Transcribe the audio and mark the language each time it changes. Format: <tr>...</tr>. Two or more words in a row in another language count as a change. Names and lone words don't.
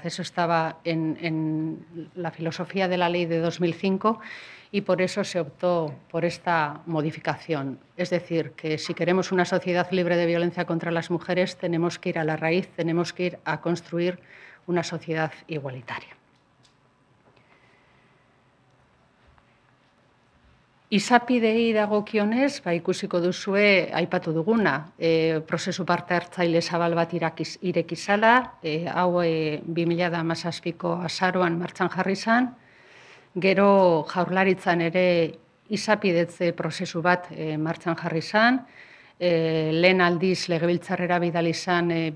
<es>Eso estaba en la filosofía de la ley de 2005 y por eso se optó por esta modificación. Es decir, que si queremos una sociedad libre de violencia contra las mujeres, tenemos que ir a la raíz, tenemos que ir a construir una sociedad igualitaria.</es> <eu>Izapidei dagokionez, ikusiko duzue aipatu duguna, prozesu parte hartzaile zabal bat ireki zala, hau 2017ko azaroan martxan jarri zen, gero Jaurlaritzan ere izapidetze prozesu bat martxan jarri zen, lehen aldiz legebiltzarrera bidali zen</eu>